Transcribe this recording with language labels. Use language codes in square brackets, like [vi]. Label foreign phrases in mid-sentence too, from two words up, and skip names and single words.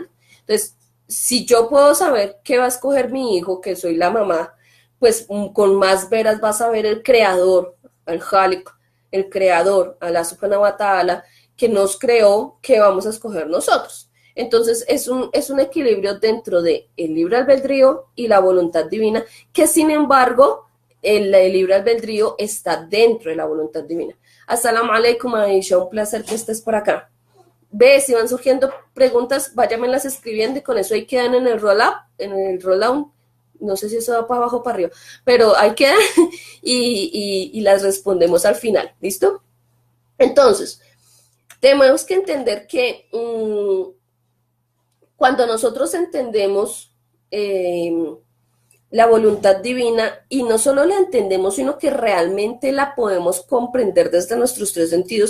[es] Entonces, si yo puedo saber qué va a escoger mi hijo, que soy la mamá, pues con más veras va a saber el creador, el Khalik, el creador, [ar] الله سبحانه وتعالى, [es] que nos creó, que vamos a escoger nosotros. Entonces es un equilibrio dentro del libre albedrío y la voluntad divina, que sin embargo el libre albedrío está dentro de la voluntad divina. [ar] السلام عليكم, Aisha, [es] un placer que estés por acá. Ve, si van surgiendo preguntas, váyanmelas escribiendo y con eso ahí quedan en el roll-out, no sé si eso va para abajo o para arriba, pero ahí quedan y las respondemos al final, ¿listo? Entonces, tenemos que entender que cuando nosotros entendemos la voluntad divina, y no solo la entendemos, sino que realmente la podemos comprender desde nuestros tres sentidos.